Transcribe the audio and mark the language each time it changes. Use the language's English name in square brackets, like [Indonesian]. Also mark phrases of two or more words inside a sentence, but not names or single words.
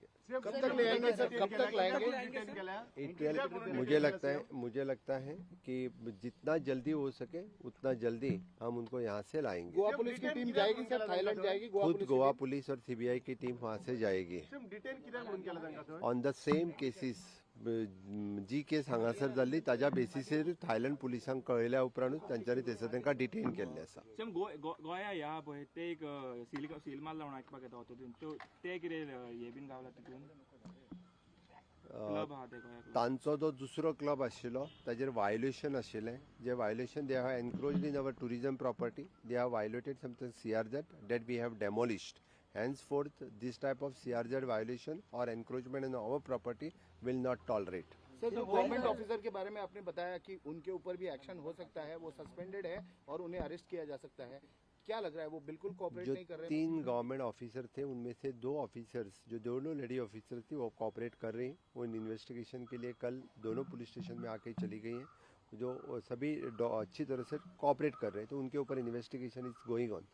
[Hindi] कब तक ले आएंगे सर, कब तक लाएंगे? मुझे लगता है कि जितना जल्दी हो सके उतना जल्दी हम उनको यहाँ से लाएंगे. गोवा पुलिस की टीम जाएगी सर, थाईलैंड जाएगी? खुद गोवा पुलिस और CBI की टीम वहाँ से जाएगी. [English] on the same cases [Konkani] जी केस हांगासर जाल्ली ताज्या बेसिसीर थायलंड पुलिसांक कळयल्या उपरांतूच तांच्यांनी थंयसर तांकां डिटेन केल्ले आसा. गोंया ह्या पळय ते एक सील मारला म्हणून आयकपाक येता ते कितें हे बीन गावला तितून क्लब आहा ते गोंया तांचो जो दुसरो क्लब आशिल्लो ताजेर वायोलेशन आशिल्लें जे [English] violation they have encroached in our tourism property they have violated something CRZ that we have demolished. Henceforth this type of CRZ violation or encroachment in our property will not tolerate. [Hindi] सर जो [English] government officer [Hindi] के बारे में आपने बताया कि उनके ऊपर भी एक्शन हो सकता है, वो सस्पेंडेड है और उन्हें अरेस्ट किया जा सकता है, क्या लग रहा है वो बिल्कुल कोऑपरेट जो नहीं कर रहे? 3 [English] government officer [Hindi] थे उनमें से 2 ऑफिसर्स जो दोनों [English] lady officer [Hindi] थी वो कोऑपरेट कर रही हैं। वो [English] in investigation [Hindi] के लिए कल दोनों [English] police station [Hindi] में आके चली गई हैं जो सभी अच्छी तरह से कोऑपरेट कर रहे हैं, तो उनके ऊपर [English] investigation is going on.